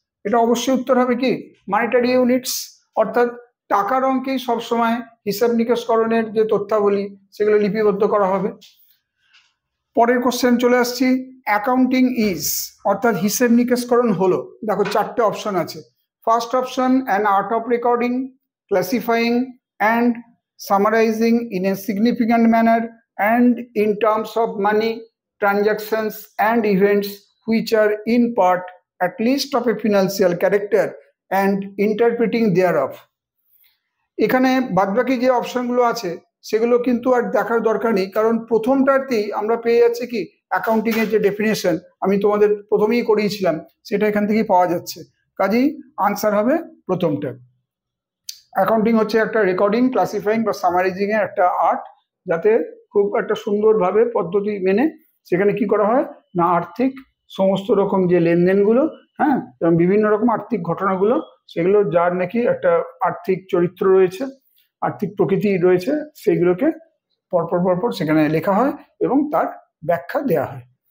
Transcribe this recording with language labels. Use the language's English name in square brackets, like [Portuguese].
[Bangla] এটা অবশ্যই উত্তর হবে কি? মনিটারি ইউনিটস, অর্থাৎ টাকার অঙ্কেই সবসময় হিসাব নিকেশকরণের যে তথ্যাবলী সেগুলো লিপিবদ্ধ করা হবে। পরের কোশ্চেন চলে আসছি, [English] accounting is, [Bangla] অর্থাৎ হিসেব নিকেশকরণ হলো। দেখো 4টে অপশন আছে। [English] First option, an art of recording, classifying and summarising in a significant manner and in terms of money, transactions and events which are in part at least of a financial character and interpreting thereof. [Bangla] এখানে বাদবাকি যে অপশনগুলো আছে সেগুলো কিন্তু আর দেখার দরকার নেই, কারণ প্রথমটাতেই আমরা পেয়ে যাচ্ছি কি অ্যাকাউন্টিং এর যে ডেফিনেশন আমি তোমাদের প্রথমেই করিয়েছিলাম সেটা এখান থেকেই পাওয়া যাচ্ছে। কাজেই আনসার হবে প্রথমটা। অ্যাকাউন্টিং হচ্ছে একটা রেকর্ডিং, ক্লাসিফাইং বা সামারাইজিং এর একটা আর্ট, যাতে খুব একটা সুন্দরভাবে পদ্ধতি মেনে সেখানে কি করা হয় না আর্থিক সমস্ত রকম যে লেনদেনগুলো, হ্যাঁ, এবং বিভিন্ন রকম আর্থিক ঘটনাগুলো সেগুলো যার নাকি একটা আর্থিক চরিত্র রয়েছে, আর্থিক প্রকৃতি রয়েছে, সেইগুলোকে পরপর সেখানে লেখা হয় এবং তার ব্যাখ্যা দেয়া হয়।